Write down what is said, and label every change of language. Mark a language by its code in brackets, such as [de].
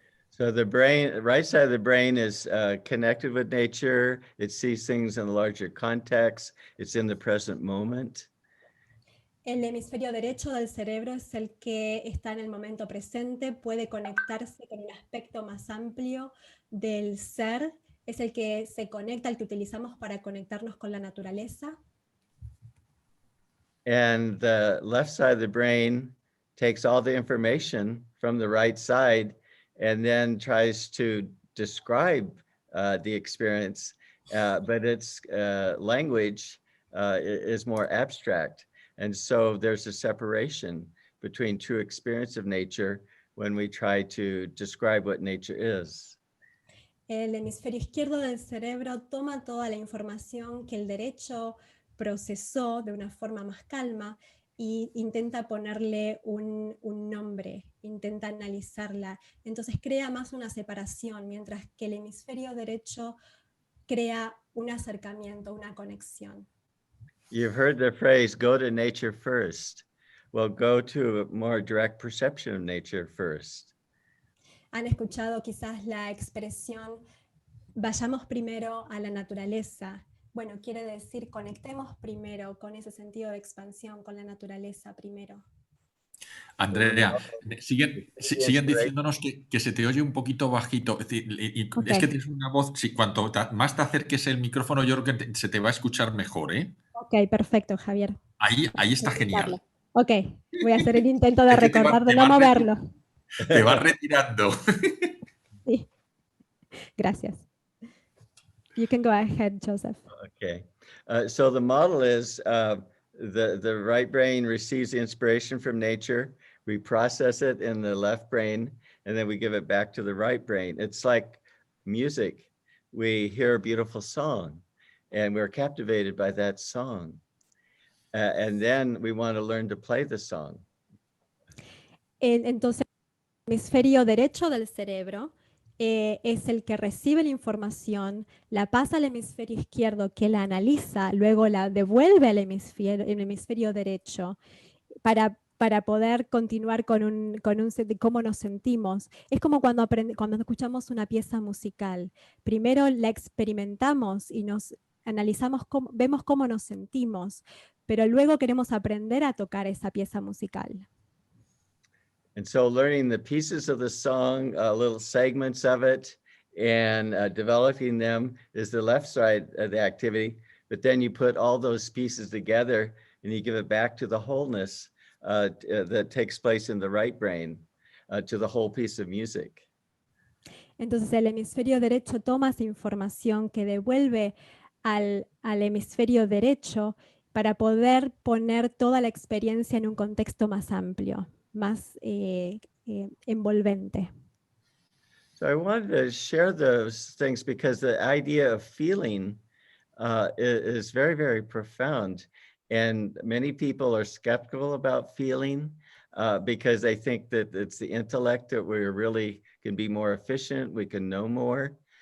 [en] So the brain, right side of the brain is connected with nature. It sees things in a larger context. It's in the present moment. [es] El hemisferio derecho del cerebro es el que está en el momento presente, puede conectarse con un aspecto más amplio del ser, es el que se conecta, el que utilizamos para conectarnos con la naturaleza. [en] And the left side of the brain takes all the information from the right side and then tries to describe the experience, but its language is more abstract. And so there's a separation between true experience of nature when we try to describe what nature is. [es] El hemisferio izquierdo del cerebro toma toda la información que el derecho procesó de una forma más calma e intenta ponerle un nombre, intenta analizarla. Entonces crea más una separación, mientras que el hemisferio derecho crea un acercamiento, una conexión. [en] You've heard the phrase, go to nature first. Well, go to a more direct perception of nature first. [es] Han escuchado quizás la expresión, vayamos primero a la naturaleza. Bueno, quiere decir, conectemos primero con ese sentido de expansión, con la naturaleza primero. Andrea, siguen diciéndonos que se te oye un poquito bajito. Es decir, Okay. Es que tienes una voz, cuanto más te acerques el micrófono, yo creo que se te va a escuchar mejor, ¿eh? Ok, perfecto, Javier. Ahí está genial. Ok, voy a hacer el intento de Es que te recordar de vas no moverlo. Te vas retirando. Sí. Gracias. [en] You can go ahead, Joseph. Okay, so the model is the right brain receives the inspiration from nature, we process it in the left brain, and then we give it back to the right brain. It's like music. We hear a beautiful song, and we're captivated by that song. And then we want to learn to play the song. [es] Entonces, el hemisferio derecho del cerebro es el que recibe la información, la pasa al hemisferio izquierdo que la analiza, luego la devuelve al hemisferio derecho para para poder continuar con un set de cómo nos sentimos. Es como cuando escuchamos una pieza musical. Primero la experimentamos y nos analizamos, vemos cómo nos sentimos, pero luego queremos aprender a tocar esa pieza musical. [en] And so learning the pieces of the song, little segments of it, and developing them is the left side of the activity. But then you put all those pieces together and you give it back to the wholeness that takes place in the right brain, to the whole piece of music. [es] Entonces el hemisferio derecho toma esa información que devuelve al hemisferio derecho para poder poner toda la experiencia en un contexto más amplio, más envolvente. [en] So I wanted to share those things because the idea of feeling is very, very profound. And many people are skeptical about feeling because they think that it's the intellect that we really can be more efficient, we can know more.